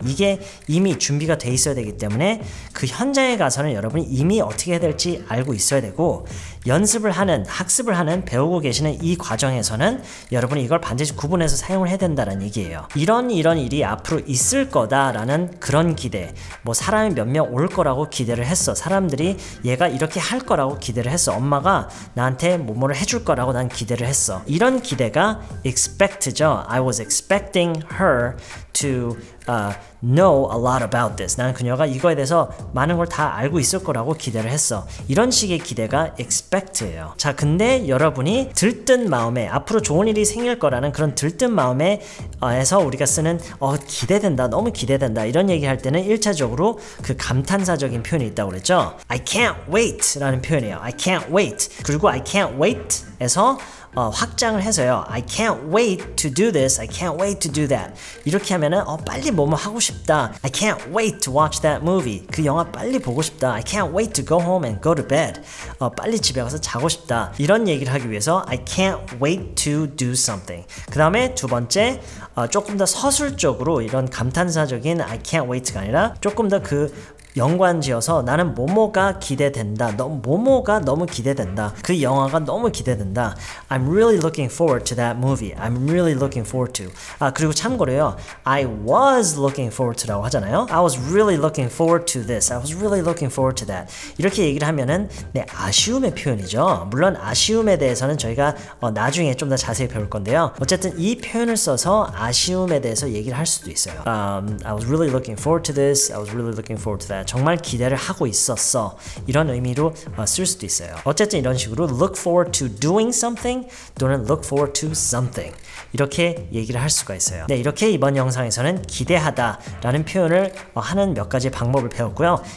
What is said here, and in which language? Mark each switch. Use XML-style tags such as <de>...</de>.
<ko>이게 이미 준비가 돼 있어야 되기 때문에 그 현장에 가서는 여러분이 이미 어떻게 해야 될지 알고 있어야 되고 연습을 하는 학습을 하는 배우고 계시는 이 과정에서는 여러분이 이걸 반드시 구분해서 사용을 해야 된다는 얘기예요. 이런 일이 앞으로 있을 거다라는 그런 기대. 뭐 사람이 몇 명 올 거라고 기대를 했어. 사람들이 얘가 이렇게 할 거라고 기대를 했어. 엄마가 나한테 뭐뭐를 해줄 거라고 난 기대를 했어. 이런 기대가 expect죠.</ko> <en>I was expecting her to know a lot about this.</en> <ko>나는 그녀가 이거에 대해서 많은 걸 다 알고 있을 거라고 기대를 했어. 이런 식의 기대가 expect예요. 자, 근데 여러분이 들뜬 마음에 앞으로 좋은 일이 생길 거라는 그런 들뜬 마음에 에서 우리가 쓰는 기대된다, 너무 기대된다 이런 얘기할 때는 1차적으로 그 감탄사적인 표현이 있다고 그랬죠.</ko> <en>I can't wait</en> <ko>라는 표현이에요.</ko> <en>I can't wait.</en> <ko>그리고 I can't wait 에서 확장을 해서요.</ko> <en>I can't wait to do this. I can't wait to do that.</en> <ko>이렇게 하면은 빨리 뭐뭐 하고 싶다.</ko> <en>I can't wait to watch that movie.</en> <ko>그 영화 빨리 보고 싶다.</ko> <en>I can't wait to go home and go to bed.</en> <ko>빨리 집에 가서 자고 싶다. 이런 얘기를 하기 위해서</ko> <en>I can't wait to do something.</en> <ko>그 다음에 두 번째 조금 더 서술적으로 이런 감탄사적인 I can't wait가 아니라 조금 더 그 연관지어서 나는 뭐뭐가 기대된다. 뭐뭐가 너무 기대된다. 그 영화가 너무 기대된다.</ko> <en>I'm really looking forward to that movie. I'm really looking forward to.</en> <ko>그리고 참고로요.</ko> <en>I was looking forward to</en> <ko>라고 하잖아요.</ko> <en>I was really looking forward to this. I was really looking forward to that.</en> <ko>이렇게 얘기를 하면은 아쉬움의 표현이죠. 물론 아쉬움에 대해서는 저희가 나중에 좀 더 자세히 배울 건데요. 어쨌든 이 표현을 써서 아쉬움에 대해서 얘기를 할 수도 있어요.</ko> <en>I was really looking forward to this. I was really looking forward to that.</en> <ko>정말 기대를 하고 있었어. 이런 의미로 쓸 수도 있어요. 어쨌든 이런 식으로</ko> <en>look forward to doing something 또는 look forward to something.</en> <ko>이렇게 얘기를 할 수가 있어요. 네, 이렇게 이번 영상에서는 기대하다 라는 표현을 하는 몇 가지 방법을 배웠고요.</ko>